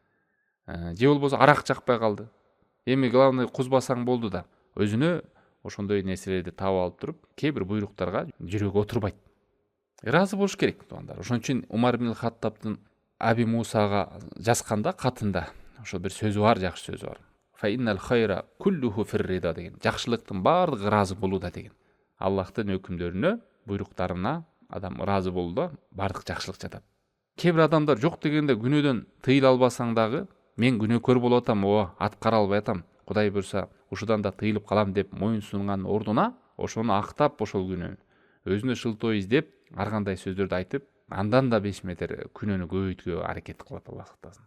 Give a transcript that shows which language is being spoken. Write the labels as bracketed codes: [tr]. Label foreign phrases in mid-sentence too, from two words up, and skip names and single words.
[ky] Же болбосо арак жакпай калды. Эми главный кузбасаң болду да, өзүнө ошондой нерселерди таап алып туруп, кээ бир буйруктарга жүрөгү отурбайт. Ыраазы болуш керек туугандар. Ошон үчүн Умар ибн Хаттабтын Аби Мусага жазганда катында ошо бир сөзү бар, жакшы сөзү бар. [ar] فإن الخير كله في الرضا деген. [ky] Жакшылыктын баардыгы ыраазы болууда деген. Аллахтын өкүмдөрүнө, буйруктарына адам ыраазы болууда баардык жакшылык жатат. Кээ бир адамдар жок дегенде күнөөдөн тыйыла албасаң дагы, мен күнөөкөр болуп атам, аткара албай атам, Кудай буйрса ушудан да тыйылып калам деп моюн сунган ордуна, ошону актап, ошол күнөө өзүнө шылтоо издеп, ар кандай сөздөрдү айтып, андан да 5 метр күнөөнү көбөйткөнгө аракет кылат Аллах сактасын.